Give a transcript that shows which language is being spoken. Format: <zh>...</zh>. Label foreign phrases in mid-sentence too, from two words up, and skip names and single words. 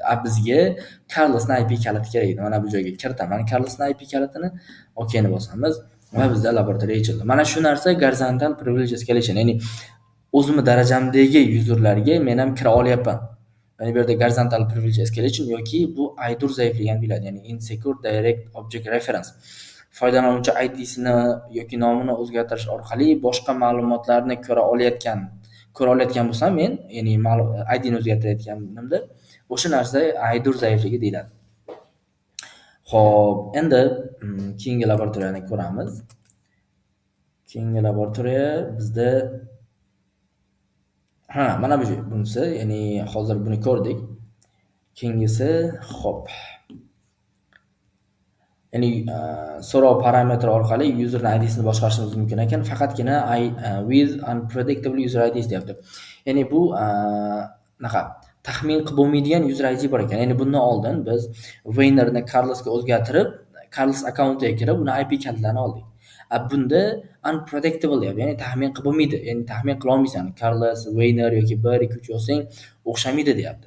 <uz>Bizga Carlosning IP kaliti kerak edi. Mana bu joyga kiritaman Carlosning IP kalitini, okeyni bosamiz va bizda laboratoriya ochildi. Mana shu narsa</uz> <en>horizontal privilege escalation,</en> <uz>ya'ni o'zimning darajamdagi userlarga men ham kira olyapman. Ya'ni bu yerda</uz> <en>horizontal privilege escalation</en> <uz>yoki bu IDOR zaifligi ham deyiladi, ya'ni</uz> <en>insecure direct object reference.</en> <uz>Foydalanuvchi ID'sini yoki nomini o'zgartirish orqali boshqa ma'lumotlarni ko'ra olayotgan bo'lsam men, ya'ni ID'ni o'zgartirayotganimda, o'sha narsa IDOR zaifligi deyiladi. Xo'p, endi keyingi laboratoriyani ko'ramiz. Keyingi laboratoriya bizda mana bu bunisi, ya'ni hozir buni ko'rdik. Keyingisi, xo'p. Ya'ni so'rov parametri orqali userning ID'sini boshqarishimiz mumkin ekan, faqatgina</uz> <en>with unpredictable user IDs</en> <uz>deyapti. Ya'ni bu taxmin qilib bo'lmaydigan</uz> <en>user ID</en> <uz>bor ekan. Ya'ni bundan oldin biz Weinerni Carlosga o'zgartirib, Carlos accountiga kirib, uni IP kalitlarini oldik. Bunda unpredictable deyapti, ya'ni taxmin qilib bo'lmaydi, ya'ni taxmin qila olmaysan. Carlos, Wayner yoki 1, 2, 3 yozsang o'xshamaydi deyapti.</uz>